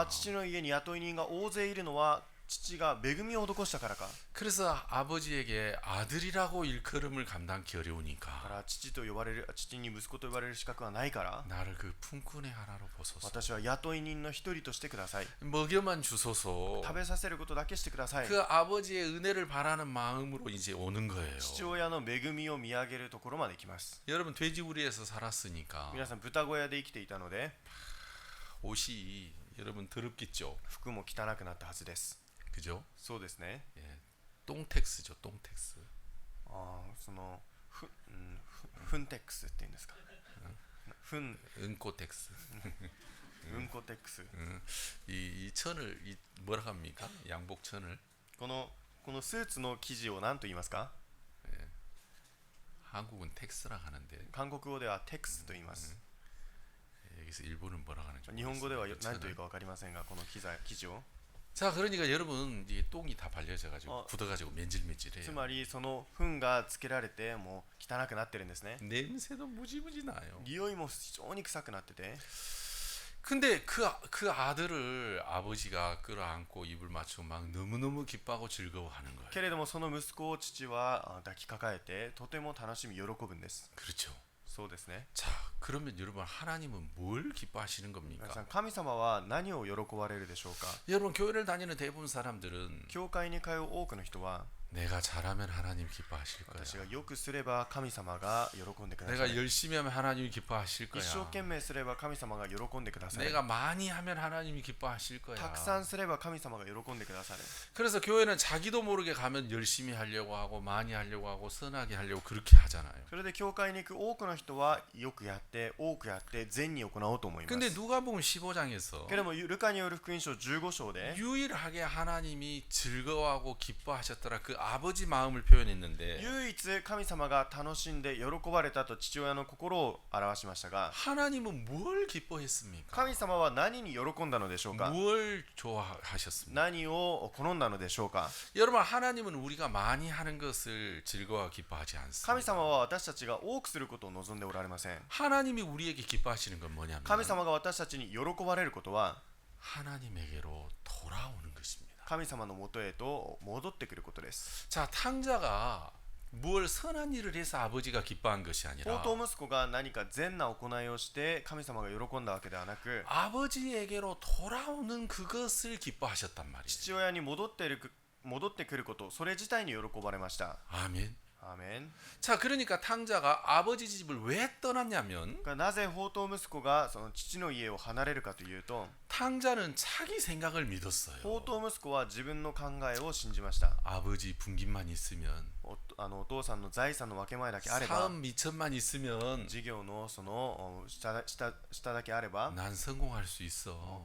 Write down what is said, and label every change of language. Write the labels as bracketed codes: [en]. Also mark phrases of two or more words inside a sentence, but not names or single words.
[ja] 父の家に雇い人が大勢いるのは父が恵みを施したからか。 [ko] 그래서 아버지에게 아들이라고 일컬음을 감당하기 [ja] だか [ko] 어려우니까 [ja] ら父に息子と呼ばれる資格はないから [ko] 나를 그 품꾼의 하나로 보소서. [ja] 私は雇い人の一人としてください。 [ko] 먹여만 주소서. [ja] 食べさせることだけしてください。 [ko] 그 아버지의 은혜를 바라는 마음으로 이제 오는 거예요. [ja] 父親の恵みを見上げるところまで来ます。 [ko] 여러분 돼지우리에서 살았으니까 [ja] 皆さん豚小屋で生きていたので [ko] 옷이 여러분 더럽겠죠. [ja] 服も汚くなったはずです。 [ko] 그죠? [ja] そうですね。 [ko] 예. 똥텍스죠. 똥텍스. [ja] そのフンテックスって言うんですか。 [ko] 은꼬텍스. [ja] うんこテックス。 [ko] 이 천을 뭐라 합니까? 양복 천을 [ja] このスーツの生地を何と言いますか。 [ko] 한국은 텍스라 하는데 [ja] 韓国語ではテックスと言います。 [ko] 여기서 일본은 뭐라 하는지 [ja] 日本語では [ko] 모르겠어요. [ja] 何というか分かりませんが、この生地を [ko] 자, 그러니까 여러분 이 똥이 다 발려져 가지고 굳어 가지고 [ja] つ [ko] 맨질맨질해요. [ja] まりその糞がつけられてもう汚くなってるんですね。 [ko] 냄새도 무지무지 나요. [ja] 匂いも非常に臭くなってて、 [ko] 근데 그 아들을 아버지가 끌어안고 입을 맞추고 막 너무너무 기뻐하고 즐거워하는 거예요. [ja] けれどもその息子を父は抱きかかえてとても楽しみ喜ぶんです。 [ko] 그렇죠. [ja] そうですね。 [ko] 자, 그러면 여러분 하나님은 뭘 기뻐하시는 [ja] 皆さ [ko] 겁니까? [ja] ん、神様は何を喜ばれるでしょうか。 [ko] 여러분 교회를 다니는 대부분 사람들은 [ja] 教会に通う多くの人は [ko] 내가 잘하면 하나님 기뻐하실 거야. [ja] 私がよくすれば神様が喜んでくださ [ko] 내가 [ja] い。 [ko] 열심히 하면 하나님이 기뻐하실 [ja] 一生懸 [ko] 거야. [ja] 命すれば神様が喜んでください。 [ko] 내가 많이 하면 하나님이 기뻐하실 [ja] た [ko] 거야. [ja] くさんすれば神様が喜んでくださる。 [ko] 그래서 교회는 자기도 모르게 가면 열심히 하려고 하고 많이 하려고 하고 선하게 하려고 그렇게 하잖아요. [ja] それで教会に行く多くの人はよくやって多くやって善に行おうと思います。 [ko] 근데 누가복음 15장에서 [ja] けれどもルカによる福音書15章で [ko] 유일하게 하나님이 즐거워하고 기뻐하셨더라 그 아버지 마음을 표현했는데 [ja] 唯一神様が楽しんで喜ばれたと父親の心を表しましたが [ko] 하나님은 뭘 기뻐했습니까? [ja] 神様は何に喜んだのでしょうか [ko] 뭘 좋아하셨습니까? [ja] 何を好んだのでしょうか [ko] 여러분 하나님은 우리가 많이 하는 것을 즐거워 기뻐하지 [ja] 神 [ko] 않습니다. [ja] 様は私たちが多くすることを望んでおられません [ko] 하나님이 우리에게 기뻐하시는 건 뭐냐면 [ja] 神様が私たちに喜ばれることは [ko] 하나님에게로 돌아오는 것입니다. [ja] 神様のもとへと戻ってくることです [ko] 자, 탕자가 뭘 선한 일을 해서 아버지가 기뻐한 것이 [ja] 宝 [ko] 아니라 [ja] 刀息子が何か善な行いをして神様が喜んだわけではなく [ko] 아버지에게로 돌아오는 그것을 기뻐하셨단 말이에요. [ja] 父親に戻ってくることそれ自体に喜ばれました [ko] 아멘. [ja] アーメン [ko] 자, 그러니까 탕자가 아버지 집을 왜 떠났냐면 [ja] なぜ宝刀息子がその父の家を離れるかというと [ko] 탕자는 자기 생각을 믿었어요. [ja] 宝刀息子は自分の考えを信じました [ko] 아버지 분깃만 있으면 [ja] お父さんの財産の分け前だけあれば [ko] 사업 미천만 있으면 [ja] 事業のその下だけあれば [ko] 난 성공할 수 있어.